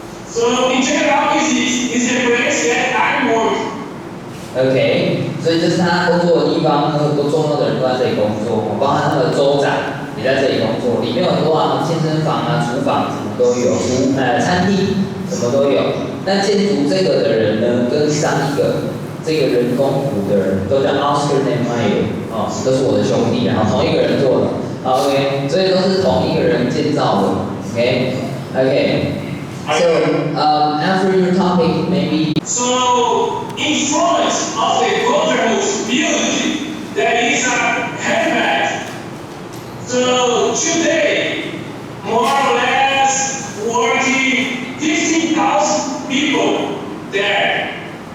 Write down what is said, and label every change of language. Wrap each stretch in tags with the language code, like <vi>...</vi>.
<en>So in general, is the place that I work.</en> <zh>OK， 所以这是他工作的地方，很多重要的人都在这里工作，包含他的州长也在这里工作。里面有很多健身房厨房什么都有，餐厅什么都有。但建筑这个的人呢，跟上一个这个人工湖的人都叫 Oscar and Meyer， 都是我的兄弟，然后同一个人做的。 OK， 所以都是同一个人建造的。 OK。</zh> <en>So after your topic, maybe. So in front of the government building, there is a helmet. So today, more or less working 15,000 people there.</en>